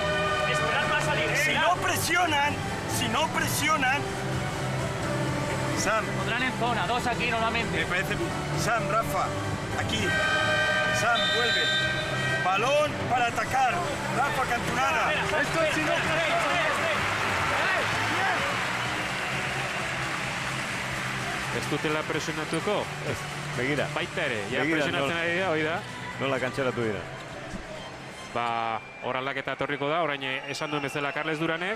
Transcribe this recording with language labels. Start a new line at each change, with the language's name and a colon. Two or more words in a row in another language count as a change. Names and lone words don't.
Spanish: Esperar va a salir, Si no presionan, Sam. Pondrán en zona, 2 aquí normalmente. Me parece bien. Sam, Rafa, aquí. Sam, vuelve. Balón para atacar. Rafa Cantunara. Esto es
Basque: Ez dutela presionatuko? Begira. Baita ere, Begira, presionatzen ari da, hoi da. Nola kantxeratu dira. Hor aldaketa etorriko da, orain esan duen bezala Carles Duranek.